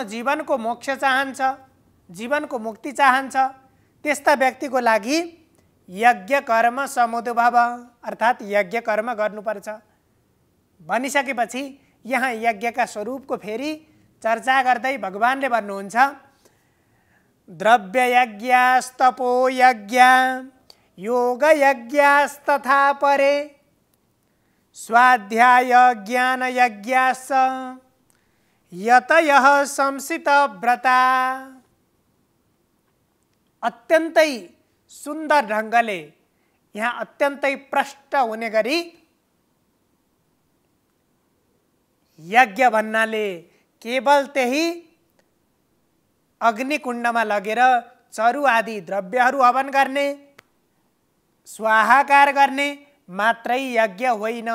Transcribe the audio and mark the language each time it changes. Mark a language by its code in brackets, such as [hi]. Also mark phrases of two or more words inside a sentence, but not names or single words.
[ne] जीवनको मोक्ष चाहन्छ, जीवनको मुक्ति चाहन्छ, त्यस्ता व्यक्तिको लागि [sa] यज्ञ कर्म समुद्भव [ne] अर्थात् यज्ञ कर्म गर्नुपर्छ भनिसकेपछि यहाँ यज्ञका स्वरूपको फेरि चर्चा गर्दै भगवानले भन्नुहुन्छ [sa] द्रव्य यज्ञास्तपो यज्ञ योग यज्ञास्तथा परे स्वाध्याय ज्ञान यज्ञास यतयः संसित व्रता। [ne] अत्यन्तै सुन्दर ढङ्गले यहाँ अत्यन्तै प्रष्ट हुने गरी यज्ञ भन्नाले केवल त्यही अग्निकुण्डमा लगेर चरु आदि द्रव्यहरू हवन गर्ने, स्वाहाकार गर्ने मात्रै यज्ञ होइन।